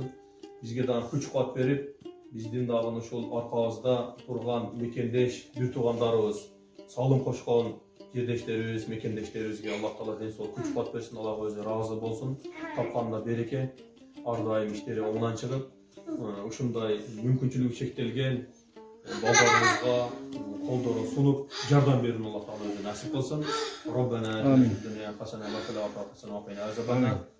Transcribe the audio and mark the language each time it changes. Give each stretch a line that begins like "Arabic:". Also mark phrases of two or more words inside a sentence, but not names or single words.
Kyrgyz: Бизге дагы күч-кубат берип, биздин дагы ушул аркабызда турган мекендеш, бир туугандарыбыз, салым кошкон жердештерибиз, мекендештерибизге Аллах Таала денсаулык, күч-кубат берсин, Аллах өзү ыраазы болсун. Тапканына береке, ар дайым иштери оңунан чыгып, ушундай мүмкүнчүлүгү чектелген балдарыбызга колдорун сунуп жардам берүүнү Аллах Таала өзү насип кылсын.
Arabic: ربنا دنيا حسنة وفي الآخرة حسنة وقنا عذاب النار.